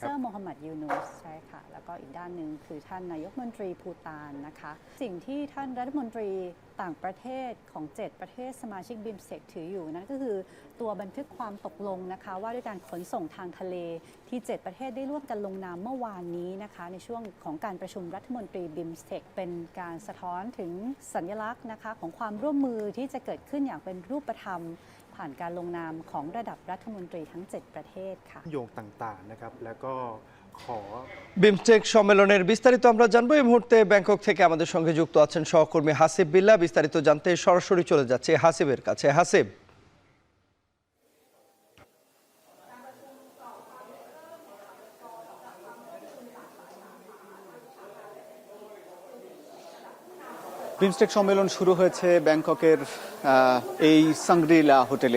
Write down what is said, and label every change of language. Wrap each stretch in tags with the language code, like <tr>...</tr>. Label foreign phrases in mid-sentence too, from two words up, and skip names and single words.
<th>โมฮัมหมัดยูนูสใช่ค่ะแล้วก็อีกด้านหนึ่งคือท่านนายกรัฐมนตรีภูฏานนะคะสิ่งที่ท่านรัฐมนตรีต่างประเทศของ7ประเทศสมาชิกบิมสเต็กถืออยู่นั่นก็คือตัวบันทึกความตกลงนะคะว่าด้วยการขนส่งทางทะเลที่7ประเทศได้ร่วมกันลงนามเมื่อวานนี้นะคะในช่วงของการประชุมรัฐมนตรีบิมสเต็กเป็นการสะท้อนถึงสัญลักษณ์นะคะของความร่วมมือที่จะเกิดขึ้นอย่างเป็นรูปธรรมผ่านการลงนามของระดับรัฐมนตรีทั้ง7ประเทศค่ะ โยงต่างๆนะครับแล้วก็ขอ</th> <bn>বিমস্টেক সম্মেলনের বিস্তারিত আমরা জানবো। এই মুহূর্তে ব্যাংকক থেকে আমাদের সঙ্গে যুক্ত আছেন সহকর্মী হাসিব বিল্লাহ। বিস্তারিত জানতে সরাসরি চলে যাচ্ছে হাসিবের কাছে। হাসিব, বিমস্টেক সম্মেলন শুরু হয়েছে ব্যাংককের এই সাংগ্রিলা হোটেলে।</bn>